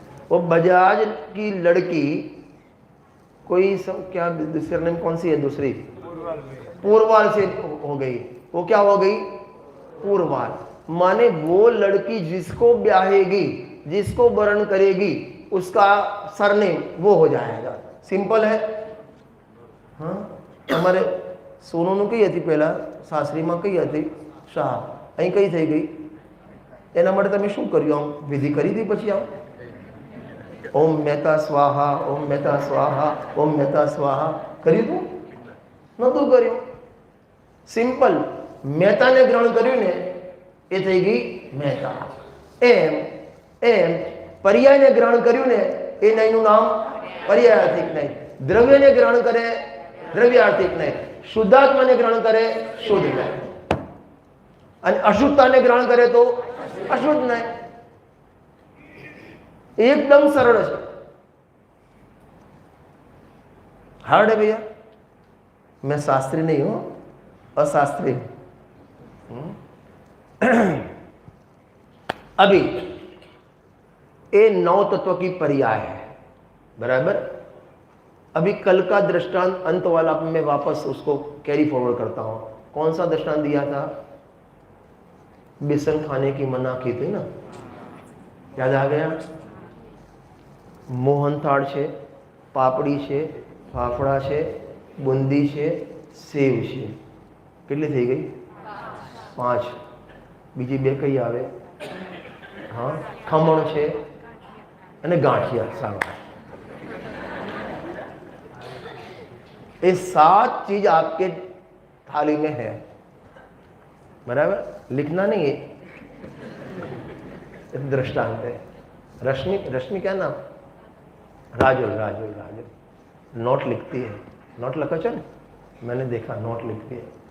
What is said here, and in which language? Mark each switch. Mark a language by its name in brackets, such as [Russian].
[Hindi] वो बजाज की लड़की कोई सब क्या दूसरी नेम कौन सी है, दूसरी पूर्वाल से हो गई, वो क्या हो गई, पूर्वाल। माने वो लड़की जिसको ब्याहेगी, जिसको वर्ण करेगी, उसका सरनेम वो हो जाएगा। सिंपल है। हाँ, हमारे सोनू कही थी पहला, सासरी में कही थी शाह, [Gujarati] અહીં કઈ થઈ ગઈ, એના માટે તમે શું કર્યું, આમ વિધિ કરી હતી પછી આમ ઓમ મેતા સ્વાહા, ઓમ મેતા સ્વાહા, ઓમ મેતા સ્વાહા કર્યું હતું, નહોતું કર્યું। સિમ્પલ, મહેતાને ગ્રહણ કર્યું ને એ થઈ ગઈ મહેતા। એમ એમ પર્યાયને ગ્રહણ કર્યું ને એ નહીંનું નામ પર્યાયાર્થિક નહીં। દ્રવ્યને ગ્રહણ કરે દ્રવ્યાર્થિક નહીં, શુદ્ધાત્માને ગ્રહણ કરે શુદ્ધ નહીં, અને અશુદ્ધતાને ગ્રહણ કરે તો અશુદ્ધ નહીં। [Hindi] एकदम सरल है, हार्ड है भैया। मैं शास्त्री नहीं हूं, अशास्त्री हूं। अभी ये 9 तत्व की पर्याय है, बराबर। अभी कल का दृष्टांत अंत वाला मैं वापस उसको कैरी फॉरवर्ड करता हूं। कौन सा दृष्टांत दिया था, बेसन खाने की मना की थी ना, याद आ गया। [Gujarati] मोहनथाળ છે, પાપડી છે, ફાફડા છે, બુંદી છે, સેવ છે, કેટલી થઈ ગઈ, 5। બીજી 2 કઈ આવે, हाँ खमण છે અને ગાંઠિયા સાવા। [Hindi] ये 7 चीज आपके थाली में है, बराबर। लिखना नहीं है, दृष्टांत है। रश्मि, रश्मि क्या नाम, राजुल, राजुल, राजुल नोट लिखती है, नोट लिखा चल, मैंने देखा नोट लिखती है।